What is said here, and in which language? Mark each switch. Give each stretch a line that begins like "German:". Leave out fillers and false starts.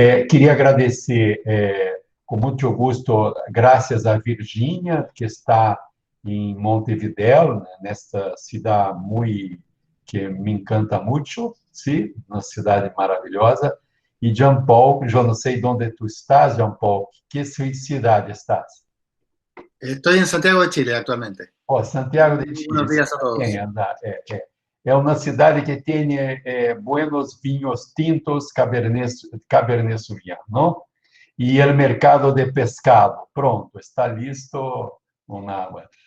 Portuguese: Queria agradecer, com muito gosto, graças a Virgínia, que está em Montevideo, nesta cidade que me encanta muito, sim, uma cidade maravilhosa, e Jean Paul, eu não sei onde tu estás, Jean Paul, que cidade estás?
Spanish: Estoy en Santiago de Chile actualmente. Santiago de Chile. Buenos días a todos.
Portuguese: É uma cidade que tem buenos vinhos tintos, Cabernet Sauvignon, não? E o mercado de pescado. Pronto, está listo com água.